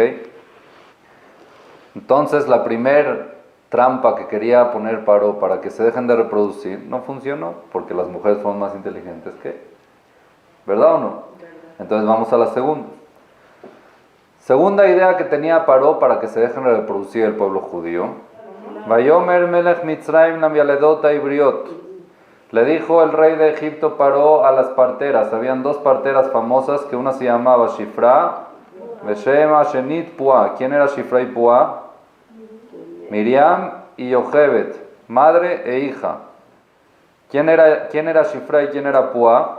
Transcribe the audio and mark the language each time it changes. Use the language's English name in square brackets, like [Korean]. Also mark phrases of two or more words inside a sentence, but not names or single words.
[Spanish] Entonces la primer trampa que quería poner Paró para que se dejen de reproducir no funcionó, porque las mujeres fueron más inteligentes que él. ¿Verdad o no? Entonces vamos a la segunda. Segunda idea que tenía Paró para que se dejen de reproducir el pueblo judío. [Hebrew] ויאמר מלך מצרים למילדות העבריות. [Spanish] Le dijo el rey de Egipto Paró a las parteras. Habían 2 parteras famosas, que una se llamaba Shifra, [Hebrew] ושם השנית פועה. [Spanish] ¿Quién era Shifra y Pua? Miriam y Yochebed, madre e hija. ¿Quién era Shifra y quién era Pua?